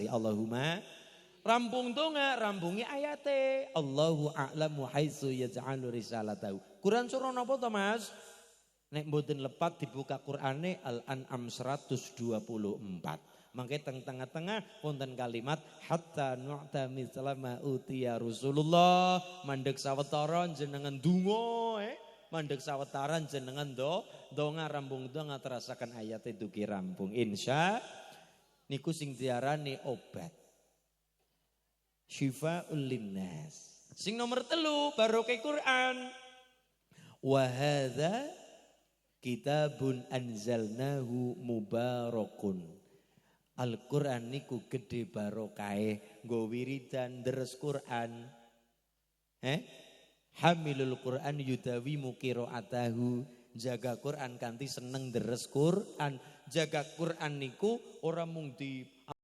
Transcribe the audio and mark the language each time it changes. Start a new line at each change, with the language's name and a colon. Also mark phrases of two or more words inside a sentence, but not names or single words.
Javanese: Allahumma rampung donga, rampungi ayate.
Arabic: الله أعلم حيث يجعل رسالته.
Javanese: Quran surah napa to, Mas? Nek mboten lepat dibuka Qur'ane Al-An'am 124. Mangke teng tengah-tengah wonten kalimat
Arabic: حتى نؤتى مثل ما أوتي رسول الله.
Javanese: Mandeg sawetara jenengan donga mandeg sawetara jenengan donga rampung donga terasakan ayate dugi rampung. Insya niku sing diarani obat.
Arabic: شفاء للناس.
Javanese: Sing nomor 3 barokah Quran.
Arabic: وهذا كتاب أنزلناه مبارك.
Javanese: Al-Quran niku gede barokahe, nggo wiridan deres Quran.
Arabic: حامل القرآن يداوي قراءته,
Javanese: jaga Quran kanthi seneng deres Quran. Jaga Quran niku ora mung di